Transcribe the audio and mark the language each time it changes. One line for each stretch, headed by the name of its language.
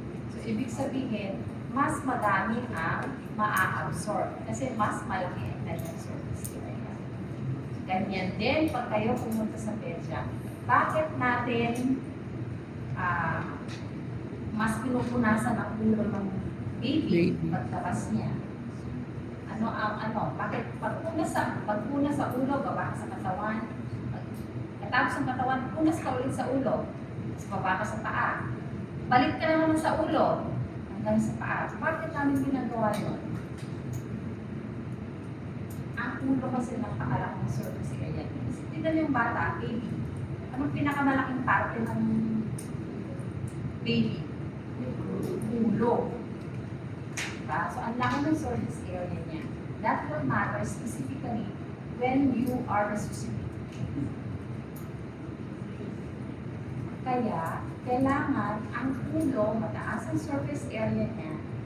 Filipino: So, ibig sabihin, mas madami ang maa-absorb kasi mas malaki ang kanyang surface area. Ganyan din pag kayo pumunta sa PEDSA. Bakit natin mas pinupunasan ang ulo ng baby pagtabas niya? Bakit pagpuna sa ulo, baba ka sa katawan. Katapos ng katawan, punas ka ulit sa ulo. Tapos baba ka sa paa. Balik ka naman sa ulo. Hanggang sa paa. Bakit namin ginagawa yun? Ang ulo kasi napakalaking ng surface area. Tignan yung bata, baby. Anong pinakamalaking parte ng baby? Ulo. Diba? So, ang laki ng surface area niya.
English: That will matter specifically when you are resuscitating.
Filipino: Kaya, kailangan ang ulo, mataas ang surface area niya.